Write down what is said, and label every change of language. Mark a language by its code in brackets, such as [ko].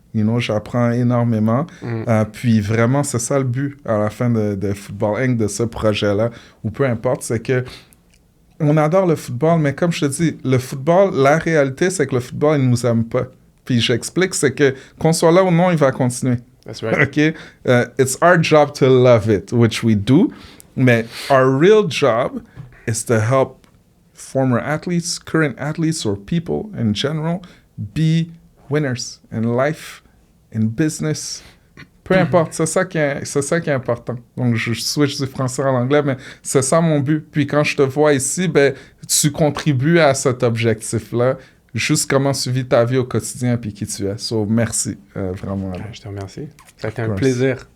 [en] You know, [fr] j'apprends énormément. Puis vraiment, c'est ça le but à la fin de Football Inc., de ce projet-là, ou peu importe, c'est que on adore le football, mais comme je te dis, le football, la réalité, c'est que le football, il nous aime pas. Puis j'explique, c'est que qu'on soit là ou non, il va continuer. [en] That's right. OK? It's our job to love it, which we do. Mais our real job is to help former athletes, current athletes, or people in general be winners in life, in business. [fr] Peu importe, c'est ça qui est important. Donc, je switch du français à l'anglais, mais c'est ça mon but. Puis quand je te vois ici, ben, tu contribues à cet objectif-là, juste comment tu vis ta vie au quotidien puis qui tu es. So, merci, vraiment. Je te remercie. Ça a été un plaisir.